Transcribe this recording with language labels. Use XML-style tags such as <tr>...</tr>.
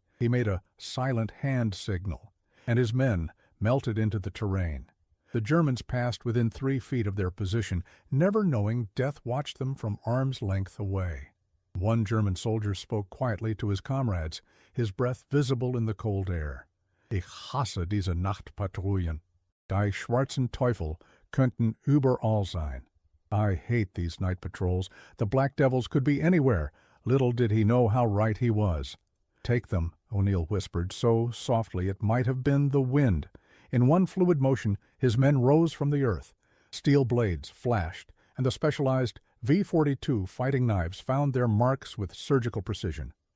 <en>He made a silent hand signal, and his men melted into the terrain. The Germans passed within 3 feet of their position, never knowing death watched them from arm's length away. One German soldier spoke quietly to his comrades, his breath visible in the cold air.</en> <de>Ich hasse diese Nachtpatrouillen. Die schwarzen Teufel könnten überall sein.</de> <en>I hate these night patrols. The black devils could be anywhere. Little did he know how right he was. Take them, O'Neill whispered, so softly it might have been the wind. In one fluid motion, his men rose from the earth. Steel blades flashed, and the specialized V-42 fighting knives found their marks with surgical precision.</en>